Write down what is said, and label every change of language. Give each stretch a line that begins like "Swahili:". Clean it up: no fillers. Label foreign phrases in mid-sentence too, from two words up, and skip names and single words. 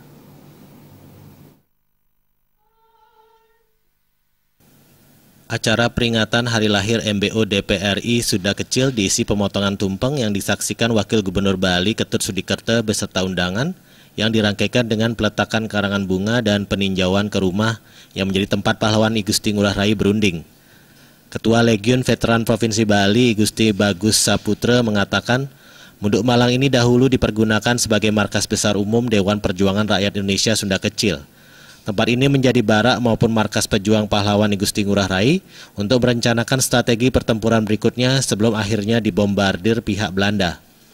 Indonesian: Acara peringatan hari lahir MBO DPRI Sunda Kecil diisi pemotongan tumpeng yang disaksikan Wakil Gubernur Bali Ketut Sudikerte beserta undangan yang dirangkaikan dengan peletakan karangan bunga dan peninjauan ke rumah yang menjadi tempat pahlawan I Gusti Ngurah Rai berunding. Ketua Legiun Veteran Provinsi Bali I Gusti Bagus Saputra mengatakan, Munduk Malang ini dahulu dipergunakan sebagai markas besar umum Dewan Perjuangan Rakyat Indonesia Sunda Kecil. Tempat ini menjadi barak maupun markas pejuang pahlawan I Gusti Ngurah Rai untuk merencanakan strategi pertempuran berikutnya sebelum akhirnya dibombardir pihak Belanda.